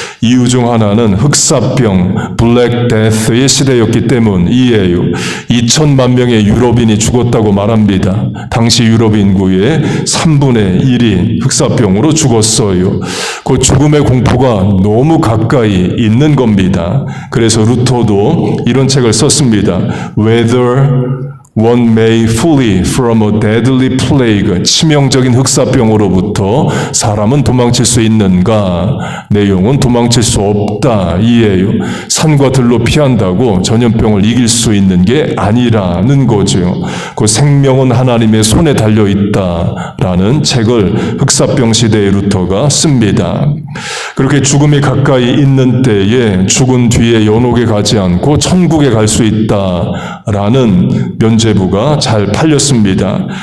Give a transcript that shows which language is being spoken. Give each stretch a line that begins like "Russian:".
Korean: 이유 중 하나는 흑사병, 블랙 데스의 시대였기 때문이에요. 2천만 명의 유럽인이 죽었다고 말합니다. 당시 유럽 인구의 3분의 1이 흑사병으로 죽었어요. 그 죽음의 공포가 너무 가까이 있는 겁니다. 그래서 루터도 이런 책을 썼습니다.
English: Whether one may flee from a deadly plague,
Korean: 치명적인 흑사병으로부터 사람은 도망칠 수 있는가? 내용은 도망칠 수 없다 이에요. 산과 들로 피한다고 전염병을 이길 수 있는 게 아니라는 거죠. 그 생명은 하나님의 손에 달려 있다라는 책을 흑사병 시대의 루터가 씁니다. 그렇게 죽음이 가까이 있는 때에 죽은 뒤에 연옥에 가지 않고 천국에 갈 수 있다라는 면죄부가 잘 팔렸습니다.